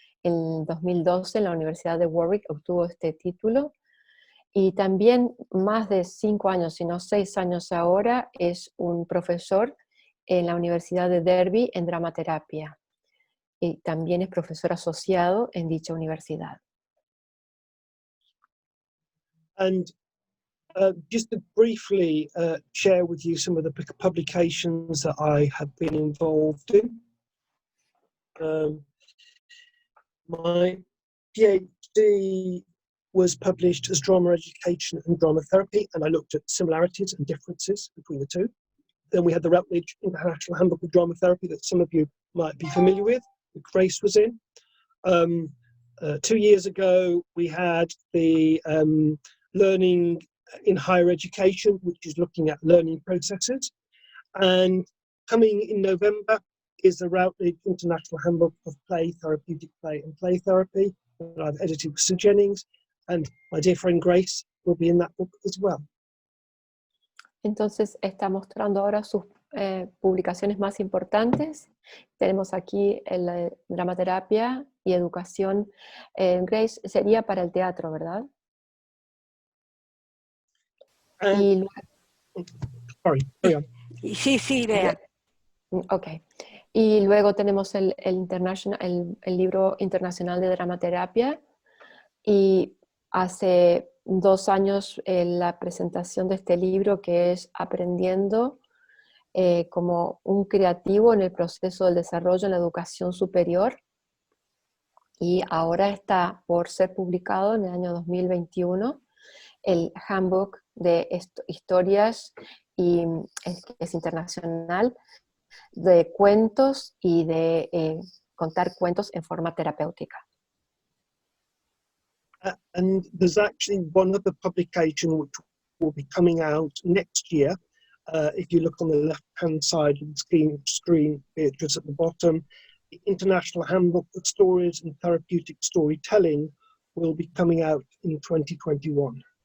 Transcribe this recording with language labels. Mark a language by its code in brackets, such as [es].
[es] En 2012 en la Universidad de Warwick obtuvo este título. Y también más de 5 años, si no 6 años ahora, es un profesor en la Universidad de Derby en dramaterapia. Y también es profesor asociado en dicha universidad. [en] And just to briefly share with you some of the publications that I have been involved in. My PhD was published as Drama Education and Drama Therapy, and I looked at similarities and differences between the two. Then we had the Routledge International Handbook of Drama Therapy that some of you might be familiar with, that Grace was in. 2 years ago, we had the Learning in Higher Education, which is looking at learning processes. And coming in November is the Routledge International Handbook of Play, Therapeutic Play and Play Therapy that I've edited with Sue Jennings, and my dear friend Grace will be in that book as well. [es] Entonces está mostrando ahora sus publicaciones más importantes. Tenemos aquí la dramaterapia y educación. Grace, sería para el teatro, ¿verdad? [en] And, sorry, carry on. [es] Sí, vea. [en] Ok. [es] Y luego tenemos el libro internacional de dramaterapia. Y hace 2 años la presentación de este libro, que es Aprendiendo como un creativo en el proceso del desarrollo en la educación superior. Y ahora está por ser publicado en el año 2021 el Handbook de historias, y es internacional, de cuentos y de contar cuentos en forma terapéutica. [en] And there's actually one other publication which will be coming out next year. If you look on the left-hand side of the screen, Beatrice at the bottom, the International Handbook of Stories and Therapeutic Storytelling will be coming out in 2021.